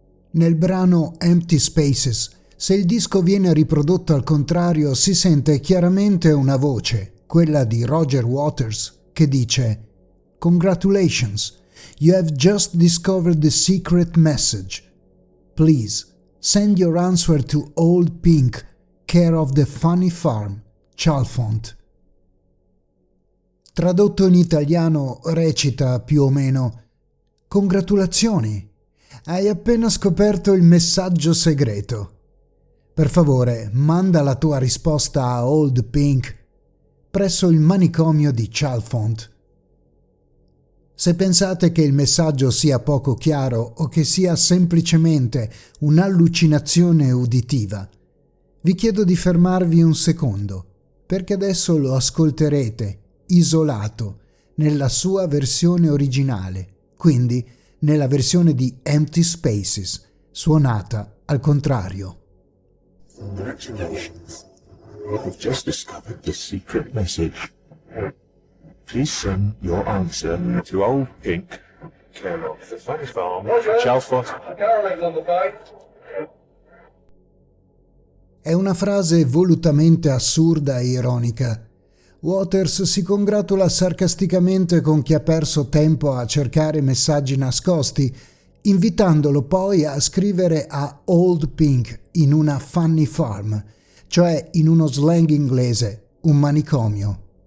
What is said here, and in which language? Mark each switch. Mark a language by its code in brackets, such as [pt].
[it] Nel brano Empty Spaces, se il disco viene riprodotto al contrario, si sente chiaramente una voce, quella di Roger Waters, che dice [en] "Congratulations, you have just discovered the secret message. Please, send your answer to Old Pink, care of the Funny Farm, Chalfont." [it] Tradotto in italiano recita più o meno: "Congratulazioni, hai appena scoperto il messaggio segreto. Per favore, manda la tua risposta a Old Pink presso il manicomio di Chalfont." Se pensate che il messaggio sia poco chiaro o che sia semplicemente un'allucinazione uditiva, vi chiedo di fermarvi un secondo, perché adesso lo ascolterete isolato nella sua versione originale, quindi nella versione di Empty Spaces, suonata al contrario. [en] Congratulations. You've just discovered the secret message. Please send your answer to Old Pink, care of the Funny Farm, Chalfont. [it] È una frase volutamente assurda e ironica. Waters si congratula sarcasticamente con chi ha perso tempo a cercare messaggi nascosti, invitandolo poi a scrivere a Old Pink in una funny farm, cioè in uno slang inglese, un manicomio.